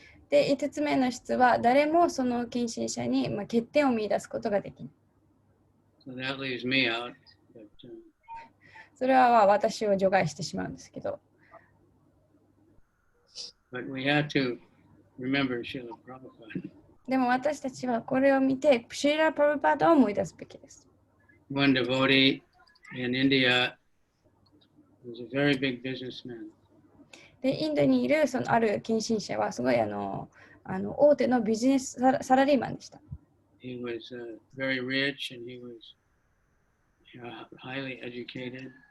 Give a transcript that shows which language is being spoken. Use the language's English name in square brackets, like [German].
[Japanese] で、5つ目の質は誰もその献身者に、欠点を見出すことができない。 [English] So that leaves me out. But, [Japanese] それは私を除外してしまうんですけど。 [English] But we have to remember Srila Prabhupada. [Japanese] でも私たちはこれを見て、シーラ・プラブパーダを思い出すべきです。 [English] One devotee in India was a very big businessman. [Japanese] で、インドにいるある献身者はすごい大手のビジネスサラリーマンでした。 [English] He was very rich and he was highly educated.